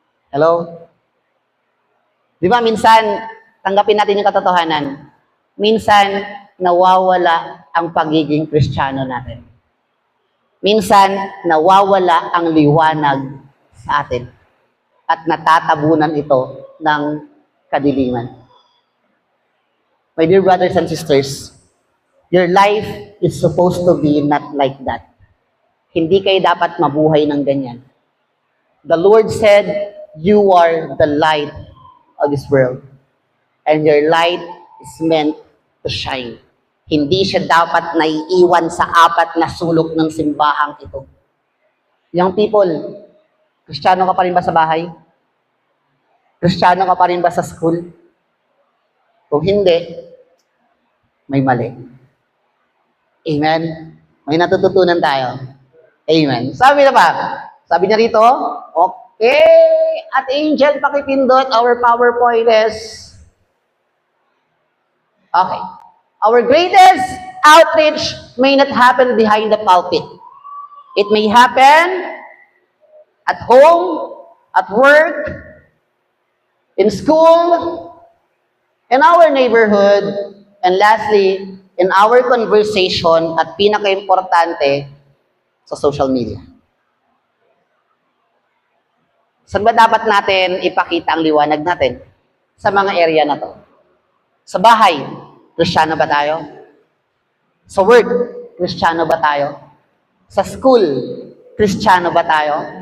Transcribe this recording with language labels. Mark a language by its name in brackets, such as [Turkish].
[Filipino] Hello? Di ba minsan, tanggapin natin yung katotohanan, minsan nawawala ang pagiging Kristiyano natin. Minsan, nawawala ang liwanag sa atin at natatabunan ito ng kadiliman. [English] My dear brothers and sisters, your life is supposed to be not like that. [Filipino] Hindi kayo dapat mabuhay ng ganyan. [English] The Lord said, you are the light of this world. And your light is meant to shine. [Filipino] Hindi siya dapat naiiwan sa apat na sulok ng simbahang ito. [English] Young people, [Filipino] Kristiyano ka pa rin ba sa bahay? Kristiyano ka pa rin ba sa school? Kung hindi, may mali. Amen? May natututunan tayo. Amen. Sabi na ba? Sabi niya rito, okay, at Angel, pakipindot, [English] our PowerPoint is, [Filipino] okay. [English] Our greatest outreach may not happen behind the pulpit. It may happen at home, at work, in school, in our neighborhood, and lastly, in our conversation [Filipino] at pinaka-importante, sa social media. Saan ba dapat natin ipakita ang liwanag natin? Sa mga area na to. Sa bahay, Kristiyano ba tayo? Sa work, Kristiyano ba tayo? Sa school, Kristiyano ba tayo?